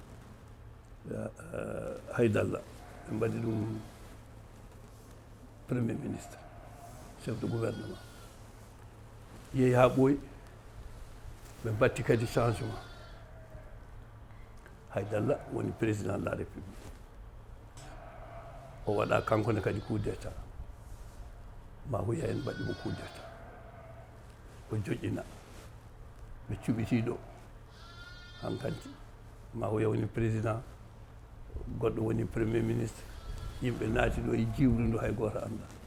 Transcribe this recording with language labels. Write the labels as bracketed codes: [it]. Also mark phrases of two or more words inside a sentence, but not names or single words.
[ff] Haydalla ɓe mbaɗi ɗum [fr] premier ministre chef de gouvernement [ff] yeehi ha ɓooyi ɓe batti kadi changement Haydalla woni [fr] président de la république [ff] o waɗa kankone kadi [fr] coup d'état [ff] Mahuya en mbaɗimo [fr] coup d'état [ff] o joƴƴina ɓe cuɓitiɗo hankanti Mahuya woni président goɗɗo woni [fr] premier ministre [ff] yimɓe naati ɗo e jiwru ndu hay goto anda